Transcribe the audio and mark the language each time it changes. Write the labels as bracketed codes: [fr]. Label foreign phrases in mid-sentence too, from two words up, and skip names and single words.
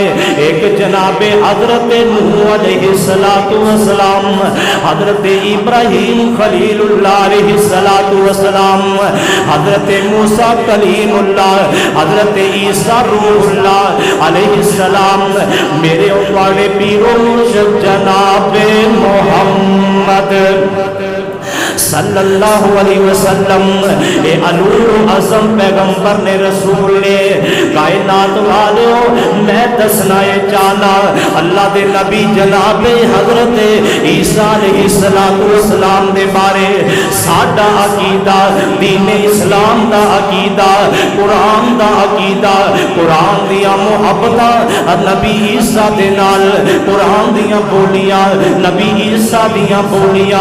[pa] ایک جنابِ حضرت نوح [ar] عليه الصلاة والسلام, [pa] حضرت ابراہیم خلیل اللہ [ar] عليه الصلاة والسلام, [pa] حضرت موسیٰ کلیم اللہ، حضرت عیسیٰ روح اللہ علیہ السلام. میرے والے پیر و مرشد جنابِ محمد [ar] صلى الله عليه وسلم [pa] اے [ar] أولو العزم [pa] پیغمبر نے، رسول نے، کائنات والوں میں دسنا یہ چاہنا اللہ دے نبی جنابِ حضرت عیسیٰ [ar] عليه الصلاة والسلام [pa] دے بارے. ساڈا عقیدہ دین اسلام دا عقیدہ، قرآن دا عقیدہ، قرآن دیاں محبتاں نبی عیسیٰ دے نال، قرآن دیاں بولیاں نبی عیسیٰ دیاں بولیاں.